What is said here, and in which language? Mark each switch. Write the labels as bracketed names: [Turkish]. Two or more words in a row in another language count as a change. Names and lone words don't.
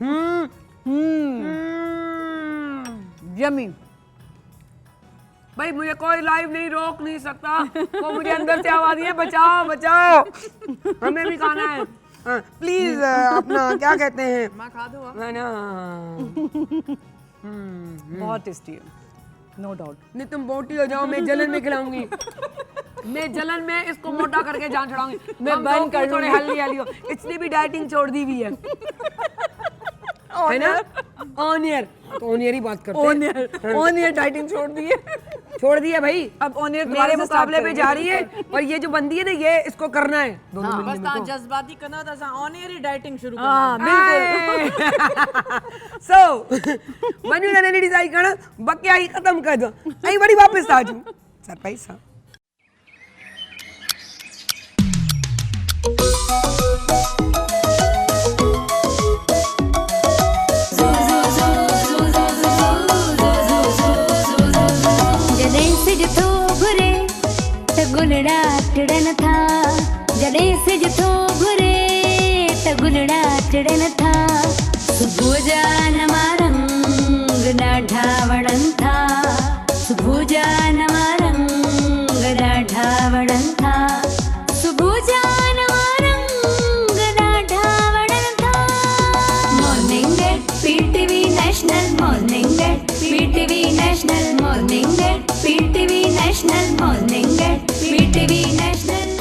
[Urdu] यमी। بھائی مجھے کوئی لائیو نہیں روک نہیں سکتا، وہ مجھے اندر سے آواز ہے بچاؤ بچاؤ، ہمیں بھی کھانا ہے. پلیز اپنا کیا کہتے ہیں, [Sindhi] मां खाधो आहे [Urdu] ہے نا. بہت ٹیسٹی ہے, [English] no doubt. [Urdu] نہیں تم موٹی ہو جاؤ، میں جلن میں کھلاؤں گی، میں جلن میں اس کو موٹا کر کے جان چھڑاؤں گی, میں برن کر تھوڑے ہلدی ہلدی ہو. اس نے بھی ڈائٹنگ چھوڑ دی ہوئی ہے نا. آن ایئر تو آن ایئر ہی بات کرتے ہیں. آن ایئر ڈائٹنگ چھوڑ دی ہے भाई, اب آن ایئر میرے مقابلے پہ جا رہی ہے اور یہ جو بندی ہے نا، یہ اس کو کرنا ہے دونوں बस मिलके [Sindhi] तव्हां [Urdu] میرے کو. [Sindhi] जज्बाती कंदा त असां [English] on air [Sindhi] ही डाइटिंग शुरू [Urdu] हाँ [Sindhi] कंदा। [Urdu] बिल्कुल। [Sindhi] सो वञू न डिसाइड करण, बकिया ही [Urdu] ختم کر دو [Sindhi] ऐं वरी वापस आ जूं सरप्राइज सां। जॾहिं सिज थो घुरे त गुलड़ा टिड़न था, जॾहिं सिज थो घुरे त गुलड़ा टिड़न था, सुबुह जा नवा रंग ॾाढा वणनि था, सुबुह जा नवा रंग ॾाढा वणनि था, सुबुह जा नवा रंग ॾाढा वणनि था। मॉर्निंग एट पीटीवी नेशनल, मॉर्निंग एट पीटीवी नेशनल, मॉर्निंग एट पीटीवी नेशनल, मॉर्निंग एट पीटीवी नेशनल।